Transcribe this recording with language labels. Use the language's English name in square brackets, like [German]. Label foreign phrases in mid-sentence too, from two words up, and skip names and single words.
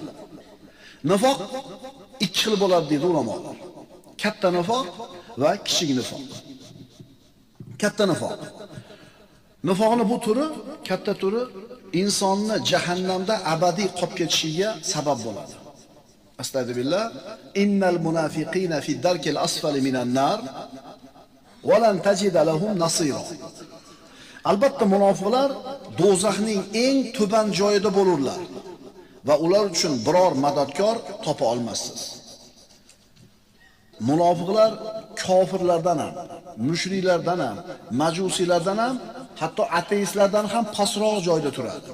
[Uzbek] Nifoq ikki xil bo'ladi deydi ulamolar. Katta nifoq va kichik nifoq. Katta nifoq. Nifoqning bu turi, katta turi insonni jahannamda abadiy qolib ketishiga sabab bo'ladi. Astagfirullah. [Arabic] إن المنافقين في الدرك الأسفل من النار ولن تجد لهم نصيرا. [Uzbek] Albatta munofiqlar do'zaxning eng tuban joyida bo'lurlar va ular uchun biror madadkor topa olmassiz. Munofiqlar kofirlardan ham, mushriklardan ham, majusiylardan ham, hatto ateistlardan ham pastroq joyda turadi.